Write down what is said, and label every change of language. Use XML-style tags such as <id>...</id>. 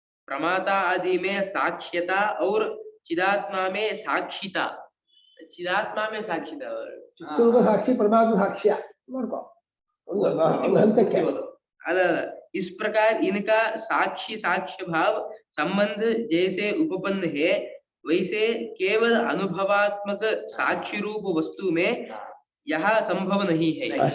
<hi>प्रमाता आदि में साक्ष्यता और चिदात्मा में साक्षिता. चिदात्मा में साक्षिता और</hi> <kn>ಸ್ವರೂಪ ಸಾಕ್ಷಿ, ಪರಮಾತ್ಮ ಸಾಕ್ಷ್ಯ ನೋಡ್ಕೋ ಒಂದು ಹಂತಕ್ಕೆ.</kn> <hi>इस प्रकार इनका साक्षी साक्ष्य भाव संबंध जैसे उपपन्न है, वैसे केवल अनुभवात्मक साक्षी रूप वस्तु में यह संभव नहीं है.</hi>